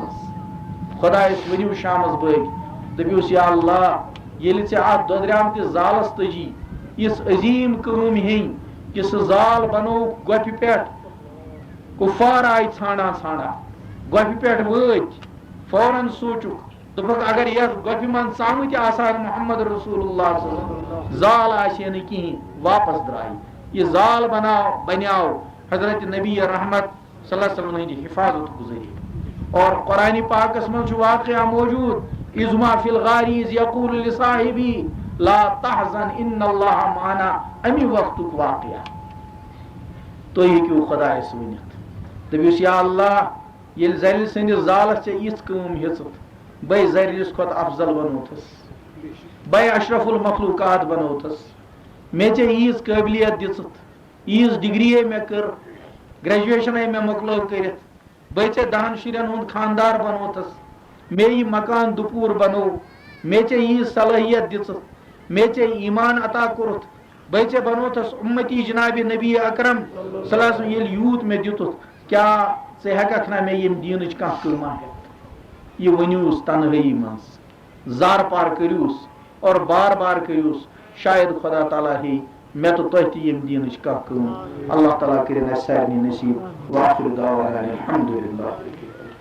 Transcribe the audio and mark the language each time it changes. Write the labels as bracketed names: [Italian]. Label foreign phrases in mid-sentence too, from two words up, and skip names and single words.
[Kashmiri] زالس خۄدایس ؤنِو شامس بٲگۍ دٔپِوس یا اللہ ییٚلہِ ژےٚ اتھ دۄدریامتِس زالس تٔجی یِژھ عظیٖم کٲم ہیٚنۍ کہ سُہ زال بنووُکھ گۄپھِ پٮ۪ٹھ کُفار آیہِ ژھانڈان ژھانڈان گۄپھِ پٮ۪ٹھ وٲتۍ فوراً سوٗنچُکھ دوٚپُکھ اگر یتھ گۄپھِ منٛز ژامہٕ تہِ آسان محمد رسول اللہ [Arabic] صلی اللہ علیہ وسلم [Kashmiri] زال آسہِ ہے نہٕ کِہیٖنۍ واپس درٛاے یہِ زال بنیاو حضرت نبی رحمت صلی اللہ علیہ وسلم ہٕنٛدِ حفاظت گُزٲری اور قرآنِ پاکس منٛز چھُ واقعہ موجوٗد [Arabic] اِذ ما فی الغار اِذ یقول لصاحبی لا تحزن ان اللہ معنا [Kashmiri] امی وقتُک واقعہ تُہۍ ہیٚکِو خۄدایس ؤنِتھ دٔپِوس یا اللہ ییٚلہِ زرِ سٕنٛدِس زالس ژےٚ یِژھ کٲم ہیٚژٕتھ بے زرِس کھۄتہٕ افضل بنوتھس بے اشرف المخلوقات بنوتھس مےٚ ژےٚ ییٖژ قٲبلیت دِژٕتھ ییٖژ ڈگری مےٚ کٔر گریجویشنے مےٚ مۄکلٲو کٔرِتھ بے ژےٚ 10 شُرٮ۪ن ہُنٛد خاندار بنوتھس مےٚ یہِ مکان دُپوٗر بنوو مے ژے یہ صلاحیت دِژ مے ژے ایمان عطا کوٚرُتھ بے ژے بنوتھس امتی جناب نبی اکرم [Arabic] صلی اللہ علیہ وسلم [Kashmiri] ییٚلہِ یوٗت مےٚ دِتُتھ کیٛاہ ژٕ ہٮ۪ککھ نا مےٚ ییٚمہِ دیٖنٕچ کانٛہہ کٲما ہٮ۪تھ یہِ ؤنِوُس تنہٲیی منٛز زار پار کٔرِوُس اور بار بار کٔرِوُس شاید خدا تعالیٰ ہیٚیہِ مےٚ تہٕ تۄہہِ تہِ ییٚمہِ دیٖنٕچ کانٛہہ کٲم اللہ تعالیٰ کٔرِنۍ اَسہِ سارنٕے نصیٖب [Arabic] وآخِر دعوانا الحمدُ للہ